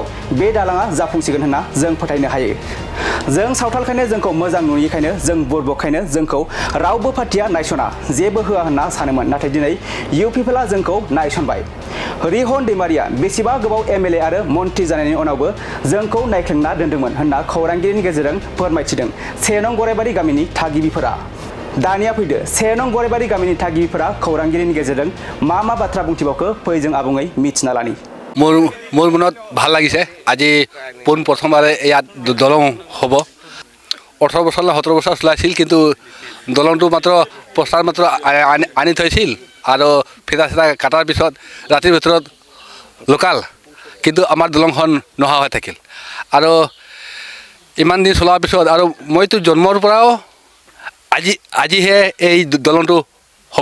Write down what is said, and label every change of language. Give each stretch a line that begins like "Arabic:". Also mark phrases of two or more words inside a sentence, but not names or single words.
Bodo: बे दालाङा जाफुंसिगोन होनना जों फोथायनो हायो जों सावथालखायनो जोंखौ मोजां नुयिखायनो जों बुरबकखायनो जोंखौ रावबो पार्टिया नायसना जेबो होआ होनना सानोमोन नाथाय दिनै इउपिपिएलआ जोंखौ नायसनबाय रिहन दैमारिया बेसेबा गोबाव एमएलए आरो मन्त्रि जानायनि उनावबो जोंखौ नायख्लेंना दोन्दोंमोन होनना खौरांगिरिनि गेजेरजों फोरमायथिदों 1 नं गराइबारि गामिनि थागिबिफोरा दानिया फैदो 1 नं गराइबारि गामिनि थागिबिफोरा खौरांगिरिनि गेजेरजों मा बाथ्रा बुंथिबावखो फै जों आबुङै मिथिना लानि
Assamese: মোৰ মনত ভাল লাগিছে আজি পোন প্ৰথমবাৰে ইয়াত দলং হ'ব 18 বছৰ 17 বছৰ চলাইছিল কিন্তু দলংটো মাত্ৰ প্ৰস্তাৱ মাত্ৰ আনি থৈছিল আৰু ফিটা চিটা কাটাৰ পিছত ৰাতিৰ ভিতৰত লোকাল কিন্তু আমাৰ দলংখন নহা হৈ থাকিল আৰু ইমান দিন চলাৰ পিছত আৰু মইতো জন্মৰ পৰাও আজিহে এই দলংটো হ'ব